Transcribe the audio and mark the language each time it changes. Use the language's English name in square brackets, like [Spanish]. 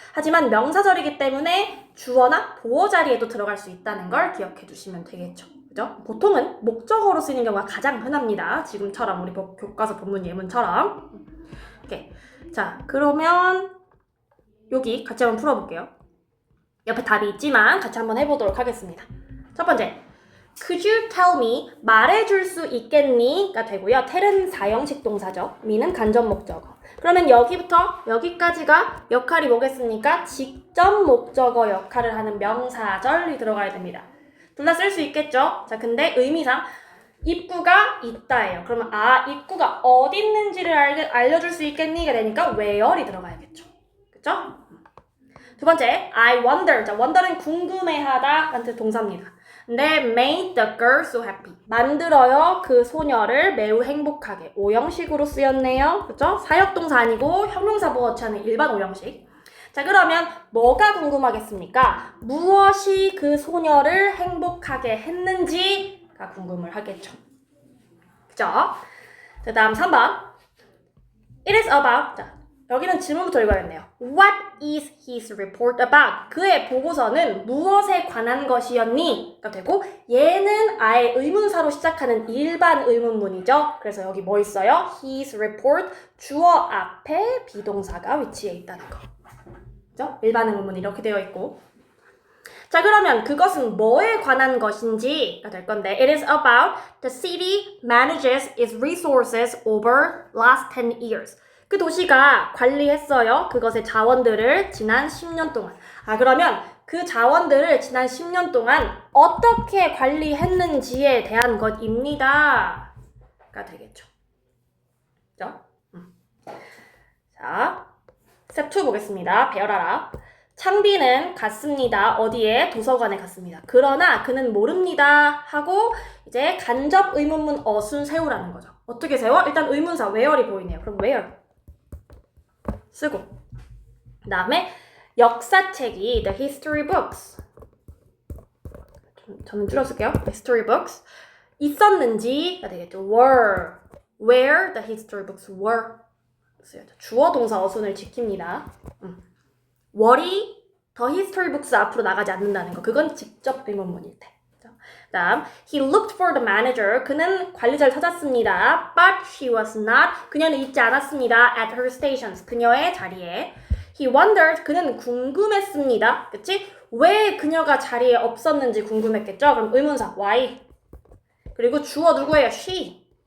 [Korean] 하지만 명사절이기 때문에 주어나 보어 자리에도 들어갈 수 있다는 걸 기억해 두시면 되겠죠. 그죠? 보통은 목적어로 쓰이는 경우가 가장 흔합니다. 지금처럼 우리 교과서 본문 예문처럼. 오케이. 자, 그러면 여기 같이 한번 풀어볼게요. 옆에 답이 있지만 같이 한번 해보도록 하겠습니다. 첫 번째, [English] Could you tell me? [Korean] 말해줄 수 있겠니? 가 되고요. tell은 사형식 동사죠. me는 간접 목적어. 그러면 여기부터 여기까지가 역할이 뭐겠습니까? 직접 목적어 역할을 하는 명사절이 들어가야 됩니다. 둘 다 쓸 수 있겠죠? 자, 근데 의미상 입구가 있다예요. 그러면 입구가 어디 있는지를 알려줄 수 있겠니? 가 되니까 where이 들어가야겠죠. 그쵸? 두 번째, [English] I wonder. [Korean] 자, wonder는 궁금해하다 라는 동사입니다. [English] 근데 made the girl so happy. [Korean] 만들어요 그 소녀를 매우 행복하게. 오형식으로 쓰였네요. 그쵸? 사역동사 아니고 형용사 보어치 하는 일반 오형식. 자, 그러면 뭐가 궁금하겠습니까? 무엇이 그 소녀를 행복하게 했는지가 궁금을 하겠죠. 그죠? 그 다음 3번. [English] It is about. [Korean] 자, 여기는 질문부터 읽어야겠네요. [English] What is his report about? [Korean] 그의 보고서는 무엇에 관한 것이었니? 가 되고, 얘는 아예 의문사로 시작하는 일반 의문문이죠. 그래서 여기 뭐 있어요? His report, 주어 앞에 비동사가 위치해 있다는 거. 그죠? 일반 의문문 이렇게 되어 있고. 자, 그러면 그것은 뭐에 관한 것인지가 될 건데, [English] It is about the city manages its resources over last 10 years. [Korean] 그 도시가 관리했어요. 그것의 자원들을 지난 10년 동안. 그러면 그 자원들을 지난 10년 동안 어떻게 관리했는지에 대한 것입니다. 가 되겠죠. 그죠? 자, 스텝 2 보겠습니다. 배열하라. 창비는 갔습니다. 어디에? 도서관에 갔습니다. 그러나 그는 모릅니다. 하고 이제 간접 의문문 어순 세우라는 거죠. 어떻게 세워? 일단 의문사 where이 보이네요. 그럼 where? 쓰고 그 다음에 역사책이 [English] the history books [Korean] 저는 줄여쓸게요. history books 있었는지가 되겠죠. [English] where the history books were [Korean] 주어 동사 어순을 지킵니다. were이 the history books 앞으로 나가지 않는다는 거. 그건 직접 의문문일 때. 그 다음 [English] he looked for the manager. [Korean] 그는 관리자를 찾았습니다. [English] But she was not. [Korean] 그녀는 있지 않았습니다. [English] At her stations. [Korean] 그녀의 자리에. [English] He wondered. [Korean] 그는 궁금했습니다. 그치? 왜 그녀가 자리에 없었는지 궁금했겠죠? 그럼 의문사 why. 그리고 주어 누구예요? she.